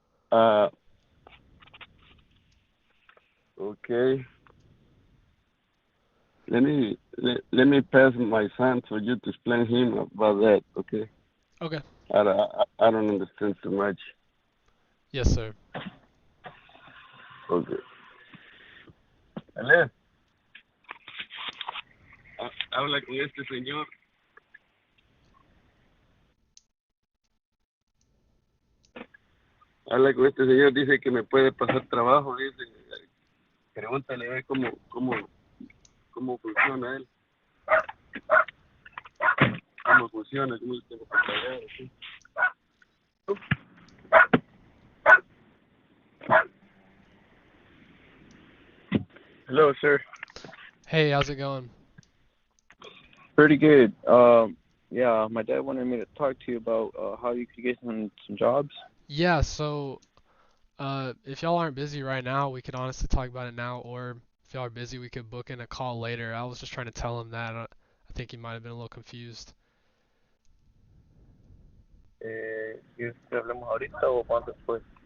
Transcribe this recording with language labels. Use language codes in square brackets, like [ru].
[en] Uh, okay. Let me pass my son for you to explain him about that. Okay. Okay. I don't understand so much. Yes, sir. Okay. [es] Ale, habla con este señor. Habla con este señor, dice que me puede pasar trabajo, dice. Pregúntale a ver cómo funciona él, cómo funciona, cómo le tengo que pagar, así. [en] Hello, sir. Hey, how's it going? Pretty good. Yeah, my dad wanted me to talk to you about how you could get some jobs. Yeah, so, if y'all aren't busy right now, we could honestly talk about it now, or if y'all are busy, we could book in a call later. I was just trying to tell him that. I think he might have been a little confused. [es] ¿Quieres que hablemos ahorita o cuándo después?